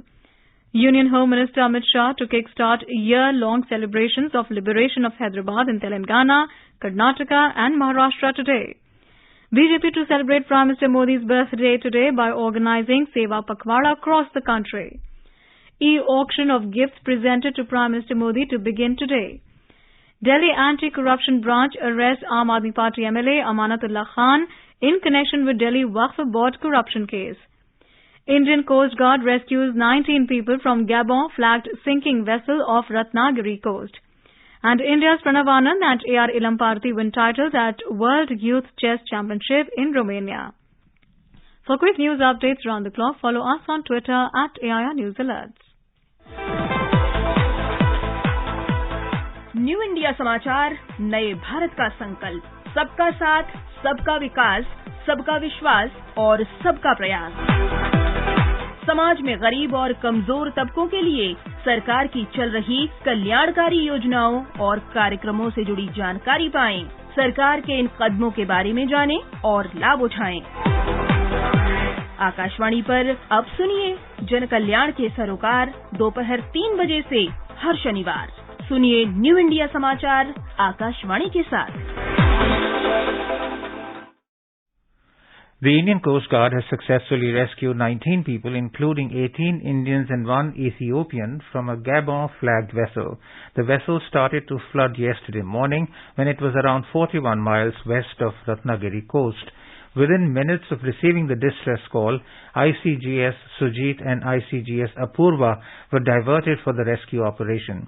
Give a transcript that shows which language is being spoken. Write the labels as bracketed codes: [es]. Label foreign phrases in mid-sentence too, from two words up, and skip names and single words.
[en] Union Home Minister Amit Shah to kickstart year-long celebrations of liberation of Hyderabad in Telangana, Karnataka and Maharashtra today. BJP to celebrate Prime Minister Modi's birthday today by organizing Seva Pakhwada across the country. E-auction of gifts presented to Prime Minister Modi to begin today. Delhi Anti-Corruption Branch arrests Aam Aadmi Party MLA Amanatullah Khan in connection with Delhi Waqf Board corruption case. Indian Coast Guard rescues 19 people from Gabon flagged sinking vessel off Ratnagiri coast. And India's Pranav Anand and A.R. Ilamparthi win titles at World Youth Chess Championship in Romania. For quick news updates around the clock, follow us on Twitter at AIR News Alerts. [hi] न्यू इंडिया समाचार, नए भारत का संकल्प, सबका साथ, सबका विकास, सबका विश्वास और सबका प्रयास। समाज में गरीब और कमजोर तबकों के लिए सरकार की चल रही कल्याणकारी योजनाओं और कार्यक्रमों से जुड़ी जानकारी पाएं। सरकार के इन कदमों के बारे में जानें और लाभ उठाएं। आकाशवाणी पर अब सुनिए जन कल्याण के सरोकार दोपहर 3 बजे से हर शनिवार। सुनिए न्यू इंडिया समाचार आकाशवाणी के साथ। [en] The Indian Coast Guard has successfully rescued 19 people, including 18 Indians and 1 Ethiopian, from a Gabon-flagged vessel. The vessel started to flood yesterday morning when it was around 41 miles west of Ratnagiri coast. Within minutes of receiving the distress call, ICGS Sujit and ICGS Apurva were diverted for the rescue operation.